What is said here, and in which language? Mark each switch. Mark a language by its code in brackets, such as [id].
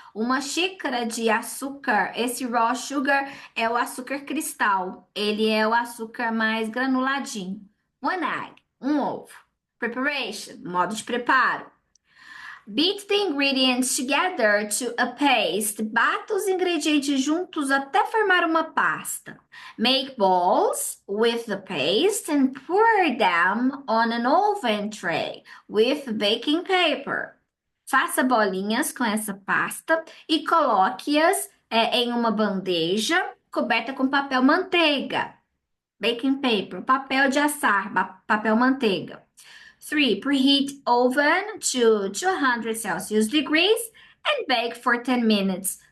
[pt] Uma xícara de açúcar. Esse raw sugar é o açúcar cristal. Ele é o açúcar mais granuladinho. [en] 1 egg, [pt] um ovo. [en] Preparation, [pt] modo de preparo. [en] Beat the ingredients together to a paste. [pt] Bata os ingredientes juntos até formar uma pasta. [en] Make balls with the paste and pour them on an oven tray with baking paper. [pt] Faça bolinhas com essa pasta e coloque-as em uma bandeja coberta com papel manteiga. [en] Baking paper, [pt] papel de assar, papel manteiga. 3. [en] Preheat oven to 200 Celsius degrees and bake for 10 minutes.